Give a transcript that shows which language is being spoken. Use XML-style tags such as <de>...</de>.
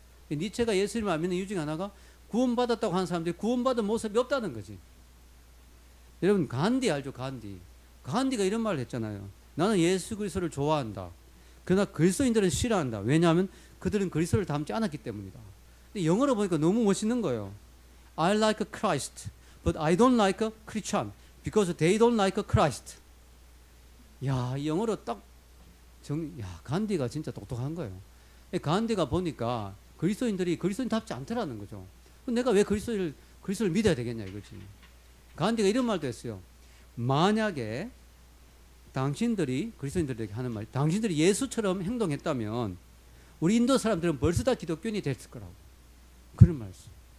<ko>니체가 예수님을 안 믿는 이유 중에 하나가 구원받았다고 하는 사람들이 구원받은 모습이 없다는 거지. 여러분 간디 알죠? 간디가 이런 말을 했잖아요. 나는 예수 그리스도를 좋아한다. 그러나 그리스도인들은 싫어한다. 왜냐하면 그들은 그리스도를 닮지 않았기 때문이다. 근데 영어로 보니까 너무 멋있는 거예요.</ko> <en>I like Christ, but I don't like Christian because they don't like Christ.</en> <ko>야, 이 영어로 간디가 진짜 똑똑한 거예요. 간디가 보니까 그리스도인들이 그리스도인답지 않더라는 거죠. 내가 왜 그리스도를 믿어야 되겠냐 이거지. 간디가 이런 말도 했어요. 만약에 당신들이 그리스도인들에게 하는 말, 당신들이 예수처럼 행동했다면 우리 인도 사람들은 벌써 다 기독교인이 됐을 거라고. 그런 말씀.</ko>